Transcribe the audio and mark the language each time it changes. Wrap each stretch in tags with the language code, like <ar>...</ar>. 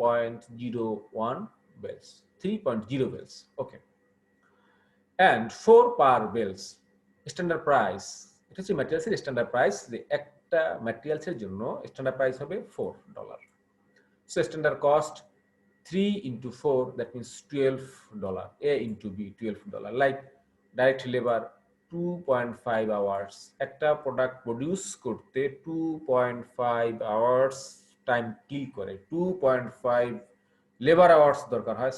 <en>3.01 bells, 3.0 bells. Okay. And 4 per bells. Standard price,</en> <bn>এটা হচ্ছে ম্যাটেরিয়ালসের standard price, যে একটা ম্যাটেরিয়ালসের জন্য স্ট্যান্ডার্ড প্রাইস হবে $4.</bn> <en>So standard cost 3 into 4, that means $12. A into B, $12. Like direct labor 2.5 hours.</en> <bn>একটা product produce করতে 2.5 hours time kill করে, 2.5 labour hours দরকার হয়।</bn>